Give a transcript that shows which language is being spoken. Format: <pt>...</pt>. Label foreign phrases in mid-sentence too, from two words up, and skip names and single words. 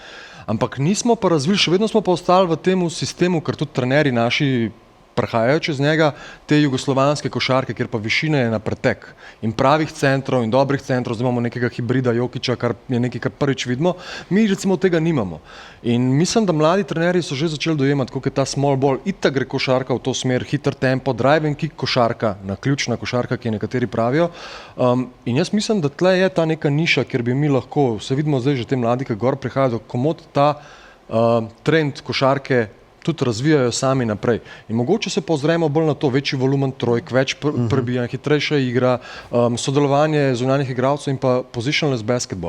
<sl>Ampak nismo pa razvili, še vedno smo pa ostali v tem sistemu, ker tudi trenerji naši prihajajo čez njega, te jugoslovanske košarke, kjer pa višina je na pretek. In pravih centrov in dobrih centrov, zdaj imamo nekega hibrida Jokića, kar je nekaj, kar prvič vidimo, mi recimo tega nimamo. In mislim, da mladi trenerji so že začeli dojemati, koliko je ta</sl> <en>small ball,</en> <sl>itak gre košarka v to smer, hiter tempo,</sl> <en>drive and kick</en> <sl>košarka, naključna košarka, ki nekateri pravijo. In jaz mislim, da tle je ta neka niša, kjer bi mi lahko, se vidimo zdaj že te mladi, ki gor prihajajo, komod ta trend košarke tudi razvijajo sami naprej. In mogoče se pozremo bolj na to, večji volumen trojk, več prebijanja, hitrejša igra, sodelovanje zunanjih igralcev in pa</sl> <en>positionless basketball.</en>